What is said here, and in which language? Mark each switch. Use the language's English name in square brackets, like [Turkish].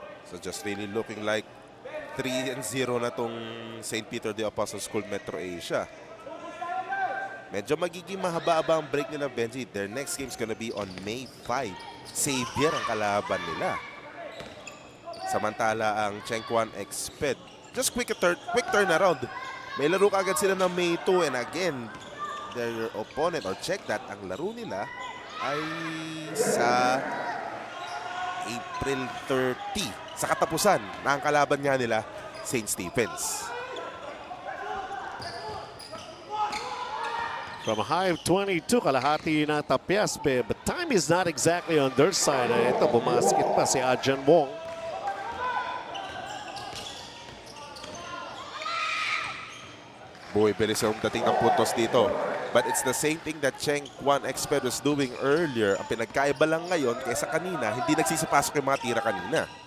[English] So just really looking like 3-0 [Filipino] na tong [English] St. [Filipino] Peter the Apostle School Metro Asia. Medyo magiging mahaba-haba ang break nila, Benji. [English] Their next game is gonna be on May 5. [Filipino] Xavier ang kalaban nila. Samantala ang Chengquan EXPED, [English] just quick turnaround. [Filipino] May laro kagad sila ng May 2 and again, their opponent, [English] or check that, [Filipino] ang laro nila ay sa April 30. Sa katapusan na ang kalaban nga nila, St. Stephen's. [English] From a high of 22, [Filipino] kalahati na tapyas. [English] But time is not exactly on their side. [Filipino] Ito, bumasket pa si Adjan Wong. Buhay-bilis ang dating ng puntos dito. [English] But it's the same thing that Chengquan EXPED was doing earlier. [Filipino] Ang pinagkaiba lang ngayon kaysa kanina, hindi nagsisipasok yung mga tira kanina.